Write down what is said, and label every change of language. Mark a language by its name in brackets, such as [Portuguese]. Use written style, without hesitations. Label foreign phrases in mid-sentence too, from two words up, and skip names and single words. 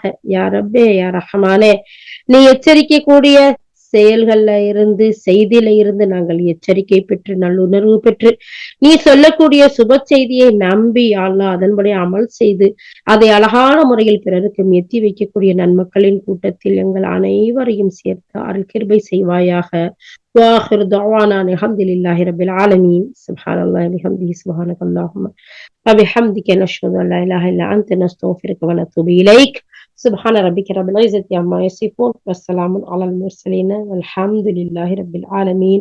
[Tamil] யா ரப்பே யா ரஹ்மானே, நீ எச்சரிக்கை கூடிய செயல்கள்ல இருந்து, செய்தியில இருந்து நாங்கள் எச்சரிக்கை பெற்று நல்லுணர்வு பெற்று நீ சொல்லக்கூடிய சுப செய்தியை நம்பி அல்லாஹ் அதன்படி அமல் செய்து அதை அழகான முறையில் பிறருக்கு எத்தி வைக்கக்கூடிய நன்மக்களின் கூட்டத்தில் எங்கள் அனைவரையும் சேர்த்து அருள் கிருபை செய்வாயாக. [Arabic] واخر دعوانا الحمد لله رب العالمين. سبحان الله بحمده سبحانك اللهم وبحمدك نشهد ان لا اله الا انت نستغفرك ونتوب اليك. سبحان ربك رب العزة عما يصفون والسلام على المرسلين والحمد لله رب العالمين.